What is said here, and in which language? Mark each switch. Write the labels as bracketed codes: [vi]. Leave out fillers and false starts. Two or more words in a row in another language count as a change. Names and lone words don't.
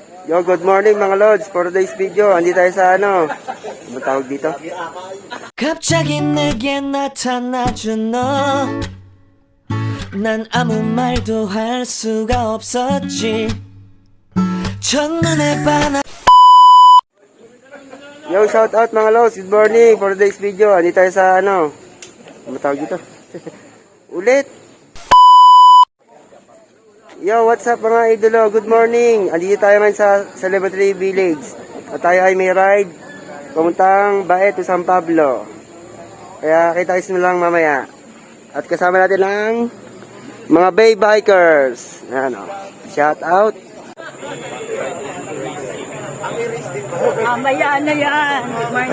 [en] Yo, good morning [tl] mga Lods. [en] For today's video, [tl] andi tayo sa ano? Ano tawag dito? [ko] 갑자기 내게 나타나준 너 난 아무 말도 할 수가 없었지 첫눈에 반한 [en] Yo, shout out [tl] mga Lods. [en] Good morning. For today's video, [tl] andi tayo sa ano? Ano tawag dito? [en] Ulit. Yo, what's up [tl] mga idolo? [en] Good morning. [tl] Andito tayo ngayon sa Celebrity Village. At tayo ay may ride pamuntang Bae to San Pablo. Kaya kita-kits na lang mamaya. At kasama natin ang mga Bay Bikers. Ayan o. [en] Shout out. [tl] Mamaya na yan. [en] Good morning.